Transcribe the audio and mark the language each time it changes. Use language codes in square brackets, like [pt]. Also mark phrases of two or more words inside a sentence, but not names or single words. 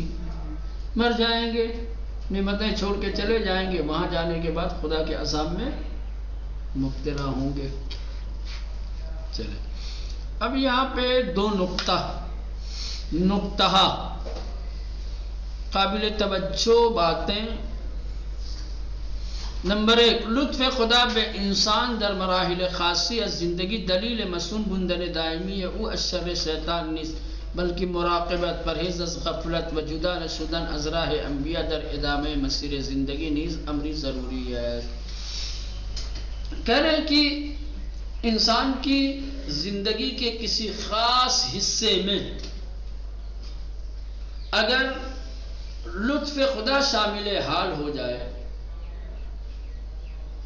[ur] مر جائیں گے، نعمتیں چھوڑ کے چلے جائیں گے، وہاں جانے کے بعد خدا کے عذاب میں مبتلا ہوں گے۔ چلے اب یہاں پہ دو نقطہ قابل توجہ باتیں۔ [fa] نمبر 1، لطف خدا بے انسان در مراحل خاصی از زندگی دلیل مسون بندن دائمی او از شر شیطان نیست، بلکہ مراقبت، پرہیز از غفلت و جدا نشدن از راہ انبیاء در ادامہ مسیر زندگی نیز امری ضروری ہے۔ [ur] کہہ رہے ہیں کہ انسان کی زندگی کے کسی خاص حصے میں اگر لطف خدا شامل حال ہو جائے